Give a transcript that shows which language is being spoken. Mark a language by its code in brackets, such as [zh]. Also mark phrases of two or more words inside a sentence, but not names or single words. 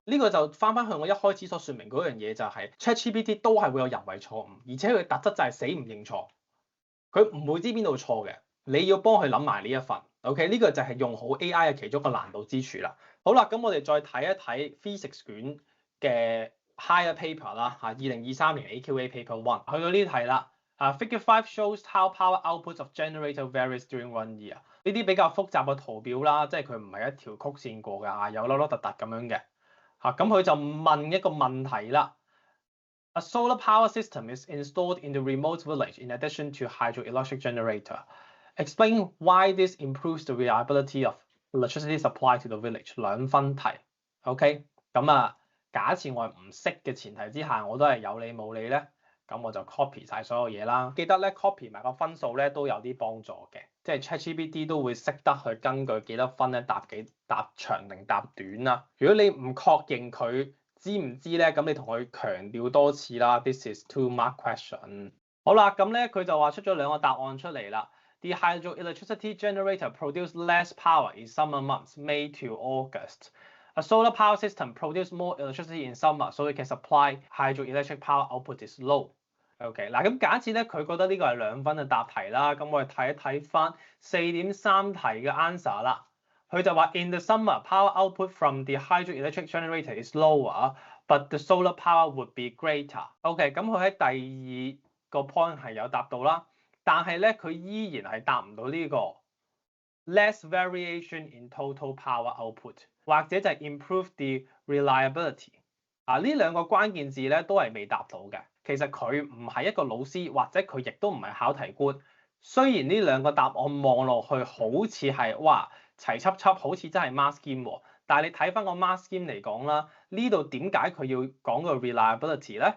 [yue] 呢個就翻去我一開始所説明嗰樣嘢，就係 ChatGPT 都係會有人為錯誤，而且佢特質就係死唔認錯，佢唔會知邊度錯嘅。你要幫佢諗埋呢一份。OK，呢個就係用好 AI 嘅其中一個難度之處啦。好啦，咁我哋再睇一睇 Physics 卷嘅 Higher Paper 啦嚇，2023年 AQA Paper 1去到呢題啦。 [en] Figure 5 shows how power outputs of generator varies during 1 year。 [yue] 呢啲比較複雜嘅圖表啦，即係佢唔係一條曲線過㗎，有凹凹凸凸咁樣嘅嚇。咁佢就問一個問題啦。 [en] A solar power system is installed in the remote village in addition to hydroelectric generator. Explain why this improves the reliability of electricity supply to the village。 [yue] 2 分題 ，OK，咁假設我係唔識嘅前提之下，我都係有理冇理咧，咁我就 copy 晒所有嘢啦。記得咧 copy 埋個分數咧都有啲幫助嘅，即係 ChatGPT 都會識得去根據幾多分咧答長定答短啦。如果你唔確認佢知唔知咧，咁你同佢強調多次啦。 [en] This is 2-mark question。 [yue] 好啦，咁咧佢就話出咗2個答案出嚟啦。 [en] The hydroelectricity generator produces less power in summer months, May to August. A solar power system produces more electricity in summer, so it can supply hydroelectric power output is low. [yue] OK， 嗱咁假設咧佢覺得呢個係2分嘅答題啦，咁我哋睇一睇翻4.3題嘅 answer 啦。佢就話 [en] In the summer, power output from the hydroelectric generator is lower, but the solar power would be greater. [yue] OK， 咁佢喺第2個 point 係有答到啦。但係咧，佢依然係答唔到呢個 [en] less variation in total power output， [yue] 或者就係 [en] improve the reliability。 [yue] 呢2個關鍵字咧都係未答到嘅。其實佢唔係一個老師，或者佢亦都唔係考題官。雖然呢2個答案望落去好似係哇齊輯輯，好似真係 [en] mask scheme [yue] 喎，但係你睇翻個 [en] mask scheme [yue] 嚟講啦，呢度點解佢要講個 reliability 咧？